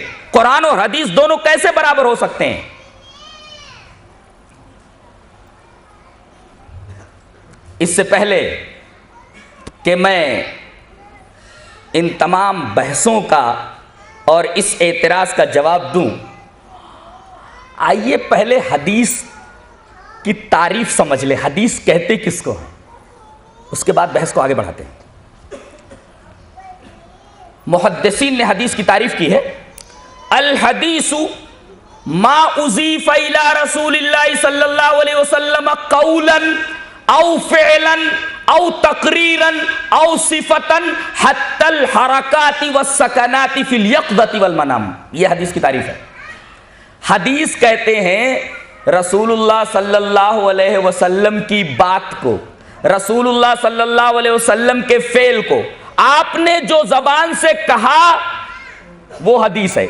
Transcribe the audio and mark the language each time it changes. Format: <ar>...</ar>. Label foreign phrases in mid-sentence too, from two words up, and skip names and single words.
<ur>قرآن اور حدیث دونوں کیسے برابر ہو سکتے ہیں؟ اس سے پہلے کہ میں ان تمام بحثوں کا اور اس اعتراض کا جواب دوں، آئیے پہلے حدیث کی تعریف سمجھ لیں، حدیث کہتے کس کو ہیں، اس کے بعد بحث کو آگے بڑھاتے ہیں۔ محدثین نے حدیث کی تعریف کی ہے،</ur> <ar>الحدیث ما اضیف الی رسول اللہ صلی اللہ علیہ وسلم قولا او فعلا او تقریرا او صفتا حتی الحرکات والسکنات فی الیقظۃ والمنام،</ar> <ur>یہ حدیث کی تعریف ہے۔ حدیث کہتے ہیں</ur> <ar>رسول اللہ صلی اللہ علیہ وسلم</ar> <ur>کی بات کو،</ur> <ar>رسول اللہ صلی اللہ علیہ وسلم</ar> <ur>کے فعل کو آپ نے جو زبان سے کہا وہ حدیث ہے۔</ur>